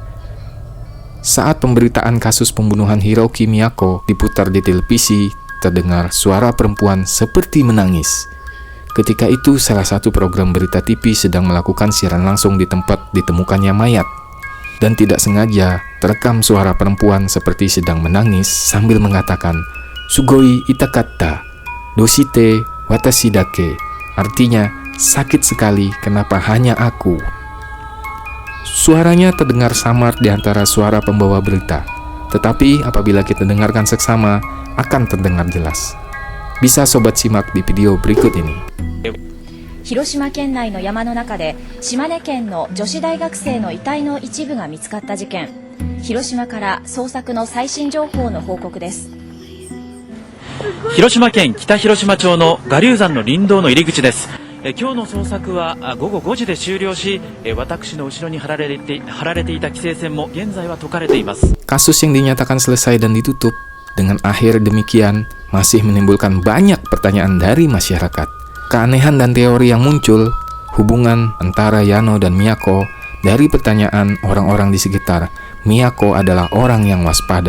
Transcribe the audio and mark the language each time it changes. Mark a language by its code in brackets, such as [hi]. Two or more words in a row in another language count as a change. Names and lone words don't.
[id] Saat pemberitaan kasus pembunuhan Hiroki Miyako diputar di televisi, terdengar suara perempuan seperti menangis. Ketika itu, salah satu program berita TV sedang melakukan siaran langsung di tempat ditemukannya mayat. Dan tidak sengaja terekam suara perempuan seperti sedang menangis sambil mengatakan, [ja] "すごい痛かった、どうして私だけ." [id] Artinya, sakit sekali, kenapa hanya aku? Suaranya terdengar samar di antara suara pembawa berita, tetapi apabila kita dengarkan seksama, akan terdengar jelas. Bisa sobat simak di video berikut ini. [ja] 広島県内の山の中で島根県の女子大学生の遺体の一部が見つかった事件。広島から捜索の最新情報の報告です。広島県北広島町の我流山の林道の入り口です。今日の捜索は午後5時で終了し、私の後ろに張られていた規制線も現在は解かれています。 [id] Kasus yang dinyatakan selesai dan ditutup dengan akhir demikian masih menimbulkan banyak pertanyaan dari masyarakat. Keanehan dan teori yang muncul, hubungan antara Yano dan Miyako, dari pertanyaan orang-orang di sekitar, Miyako adalah orang yang waspada.